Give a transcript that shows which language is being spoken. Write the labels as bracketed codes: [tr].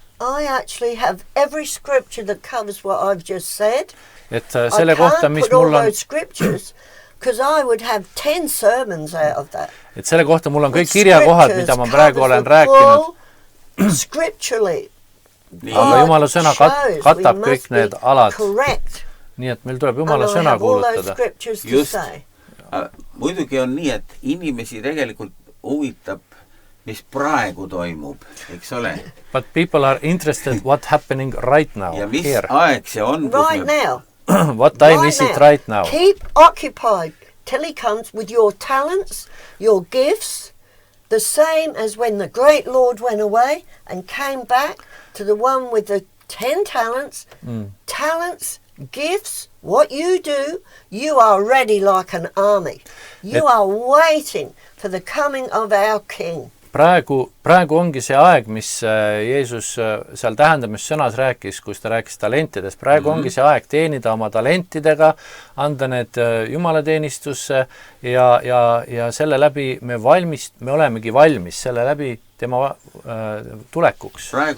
[en] I actually have every scripture that covers what I've just said. [et] Et selle kohta, mis [en] put all [et] mul on, [en] those scriptures Because I would have 10 sermons out of that. [et] Et selle kohta mul on kõik kirjakohad, mida ma praegu olen rääkinud. [en] Scripturally. [et] Aga Jumala sõna katab kõik need alad. Nii et meil tuleb Jumala sõna kuulutada. [en] Just. [et] Muidugi on nii, et inimesi tegelikult huvitab, mis praegu toimub, eks ole? [en] But people are interested what happening right now. [et] Ja mis aeg see on? [en] Right now. What time is it right now? Keep occupied till he comes with your talents, your gifts, the same as when the great Lord went away and came back to the one with the 10 talents. Talents, gifts, what you do, you are ready like an army. You are waiting for the coming of our King. [et] Praegu ongi see aeg, mis Jeesus seal tähendamissõnas rääkis, kus ta rääkis talentidest. Praegu ongi see aeg teenida oma talentidega, anda need jumalateenistusse ja selle läbi me olemegi valmis selle läbi tema tulekuks.